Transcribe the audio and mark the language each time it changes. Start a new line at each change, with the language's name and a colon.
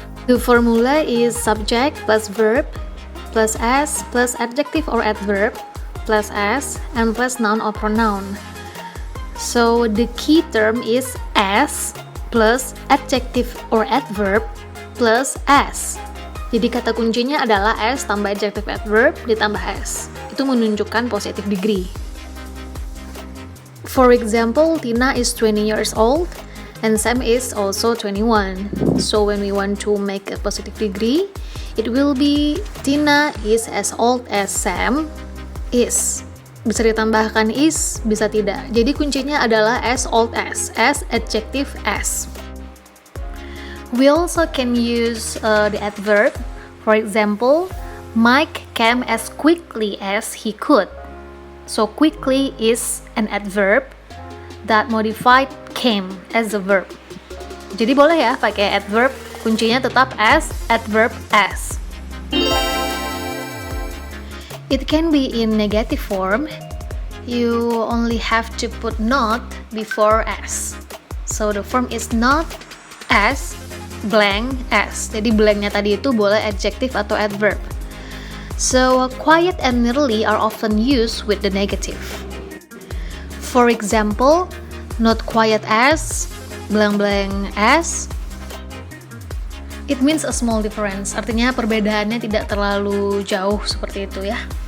English: The formula is subject plus verb plus s plus adjective or adverb plus s and plus noun or pronoun. So the key term is s plus adjective or adverb plus s.
Indonesian: Jadi kata kuncinya adalah s tambah adjective adverb ditambah s. Itu menunjukkan positive degree.
English: For example, Tina is 20 years old and Sam is also 21. So when we want to make a positive degree, it will be Tina is as old as Sam is.
Indonesian: Bisa ditambahkan is, bisa tidak. Jadi kuncinya adalah as old as adjective as.
English: We also can use the adverb. For example, Mike came as quickly as he could. So quickly is an adverb that modified came as a verb.
Indonesian: Jadi boleh ya pakai adverb, kuncinya tetap as, adverb as.
English: It can be in negative form. You only have to put not before as. So the form is not as blank as.
Indonesian: Jadi blanknya tadi itu boleh adjective atau adverb.
English: So quiet and nearly are often used with the negative. For example, not quiet as blank blank as. It means a small difference.
Indonesian: Artinya perbedaannya tidak terlalu jauh seperti itu ya.